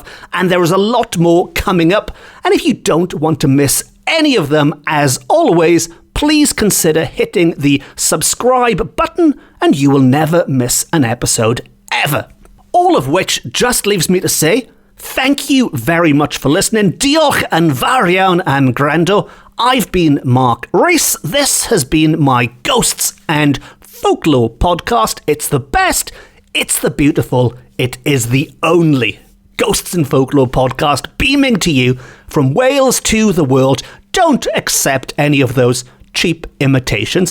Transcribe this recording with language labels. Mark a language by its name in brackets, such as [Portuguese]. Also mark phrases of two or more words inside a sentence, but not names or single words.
[English] And there is a lot more coming up. And if you don't want to miss any of them, as always, please consider hitting the subscribe button and you will never miss an episode ever. All of which just leaves me to say thank you very much for listening. [Welsh] Diolch yn fawr iawn am gwrando. [English] I've been Mark Rees. This has been my Ghosts and Folklore podcast. It's the best, it's the beautiful, it is the only Ghosts and Folklore podcast beaming to you from Wales to the world. Don't accept any of those cheap imitations.